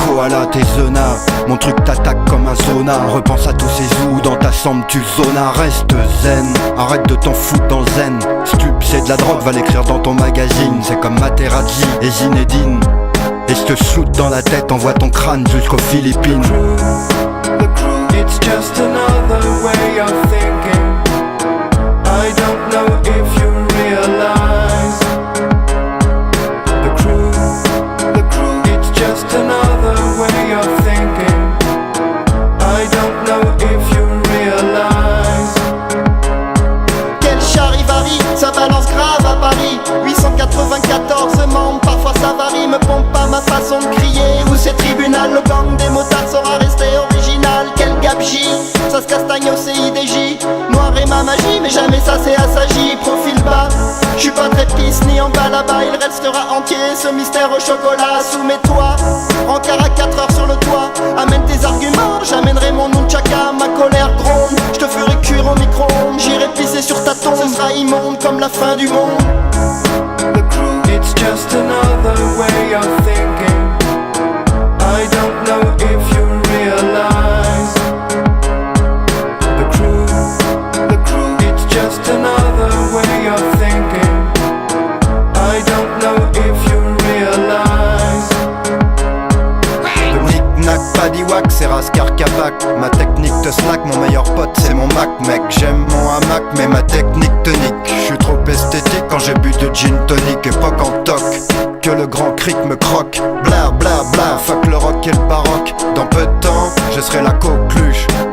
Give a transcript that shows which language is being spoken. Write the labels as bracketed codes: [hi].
[fr] koala, t'es zona. Mon truc t'attaque comme un zona. Repense à tous ces zoos dans ta chambre, tu zonas. Reste zen, arrête de t'en foutre dans le zen. Stup, c'est de la drogue, va l'écrire dans ton magazine. C'est comme Materazzi et Zinedine. Et je te shoot dans la tête, envoie ton crâne jusqu'aux Philippines. [en] The crew, it's just another way of thinking. I don't know if you realize. The crew, it's just another way of thinking. I don't know if you realize. [fr] Quel charivari, ça balance grave à Paris. 894 membres, parfois ça varie. Me pompe pas ma façon de crier. Où c'est tribunal, le gang des motards sera resté original. Quel gabegie, ça se castagne au CIDJ. Noir et ma magie, mais jamais ça c'est assagi. Profil bas, j'suis pas très pisse ni en bas là-bas. Il restera entier ce mystère au chocolat. Sous mes toits, rencard à 4 heures sur le toit. Amène tes arguments, j'amènerai mon nunchaka. Ma colère gronde, j'te ferai cuire au micro-ondes. J'irai pisser sur ta tombe, ce sera immonde comme la fin du monde. [en] The crew, it's just another way of thinking. I don't know if you realize. The crew, it's just another way of thinking. I don't know if you realize. [fr] Le knick-knack, padiwak, c'est Raskar Kapak. Ma technique te slack, mon meilleur pote c'est mon Mac, mec. J'aime mon hamac, mais ma technique tonique. J'suis trop esthétique quand j'ai bu de gin tonic. Époque en toc, que le grand cric me croque. Bla bla bla, fuck le rock et le baroque. Dans peu de temps, je serai la coqueluche.